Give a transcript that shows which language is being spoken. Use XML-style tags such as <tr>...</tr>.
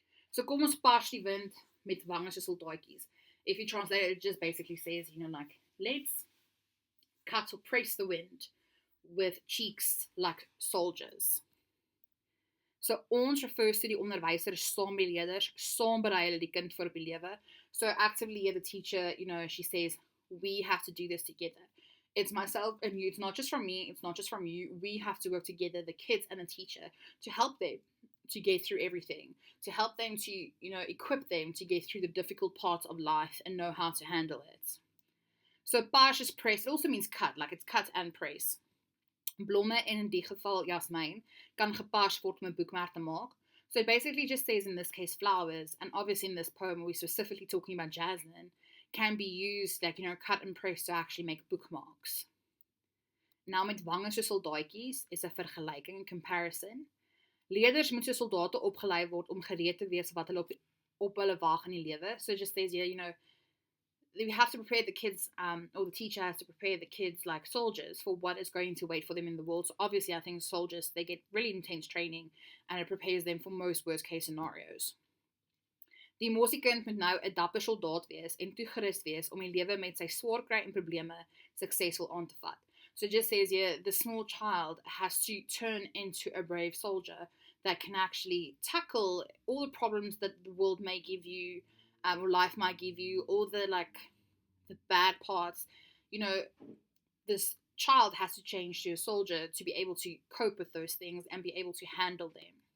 <af>So kom ons pars die wind met wange soos soldaatjies.</af> <en>If you translate it, it just basically says, like, let's cut or press the wind with cheeks like soldiers.</en> <af>So ons</af> <en>refers to</en> <af>die onderwyser saam met die leerders, saam berei hulle die kind vir op die lewe.</af> <en>So actively the teacher, she says, we have to do this together. It's myself and you, it's not just from me, it's not just from you. We have to work together, the kids and the teacher, to help them to get through everything, to help them to, equip them to get through the difficult parts of life and know how to handle it. So pars is press, it also means cut, like it's cut and press.</en> <af>Blomme, en in die geval jasmijn, kan gepars word om 'n boekmerk te maak.</af> <en>So it basically just says in this case flowers, and obviously in this poem we're specifically talking about jasmine, can be used like, cut and press to actually make bookmarks.</en> <af>Nou met wange soos soldaatjies is 'n vergelyking en comparison. Leerders moet soos soldate opgelei word om gereed te wees wat hulle op hulle wag in die lewe.</af> <en>So it just says here, we have to prepare the kids, or the teacher has to prepare the kids like soldiers for what is going to wait for them in the world. So obviously I think soldiers, they get really intense training and it prepares them for most worst case scenarios.</en> <af>Die mosiekind moet nou 'n dapper soldaat wees en toegerus wees om die lewe met sy swaar kry en probleme suksesvol aan te vat.</af> <en>So it just says here, the small child has to turn into a brave soldier that can actually tackle all the problems that the world may give you, or life might give you, all the bad parts. This child has to change to a soldier to be able to cope with those things and be able to handle them.</en>